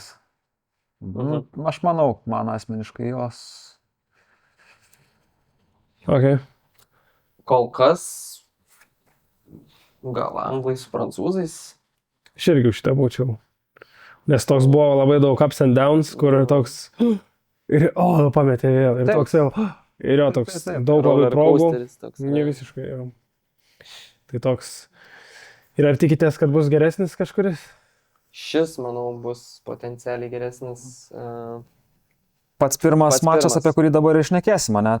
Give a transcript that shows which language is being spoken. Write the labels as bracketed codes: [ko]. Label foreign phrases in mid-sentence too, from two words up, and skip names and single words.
[lt] Aš manau, man asmeniškai jos. Okay. Kol kas gal anglai su prancūzais. Aš irgi šitą būčiau. Nes toks buvo labai daug [en] ups and downs, [lt] kur toks ir pametė vėl. Ir toks jau... Ir jo toks daug labai progų, ne visiškai jau. Tai toks. Ir ar tikitės, kad bus geresnis kažkuris? Šis, manau, bus potencialiai geresnis. Pats pirmas mačas, apie kurį dabar išnekėsim, ne?